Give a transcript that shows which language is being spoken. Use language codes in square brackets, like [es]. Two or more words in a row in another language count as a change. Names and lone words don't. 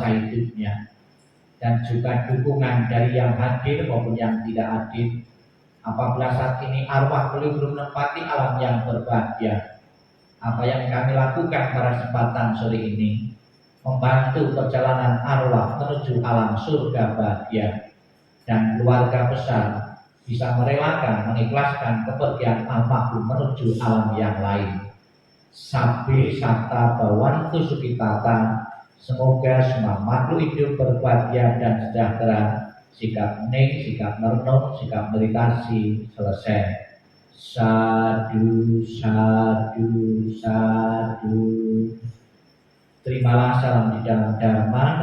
[id] hidupnya, dan juga dukungan dari yang hadir maupun yang tidak hadir, apabila saat ini arwah beliau belum menempati alam yang berbahagia, apa yang kami lakukan pada kesempatan sore ini membantu perjalanan arwah menuju alam surga bahagia, dan keluarga besar bisa merelakan, mengikhlaskan kepergian almarhum menuju alam yang lain. [pi] Sabbe satta bawantu sukitata, [id] semoga semua makhluk hidup berbahagia dan sejahtera. Sikap hening, sikap merenung, sikap meditasi selesai. [pi] Sadu, sadu, sadu. [id] Terimalah salam di dalam Dharma.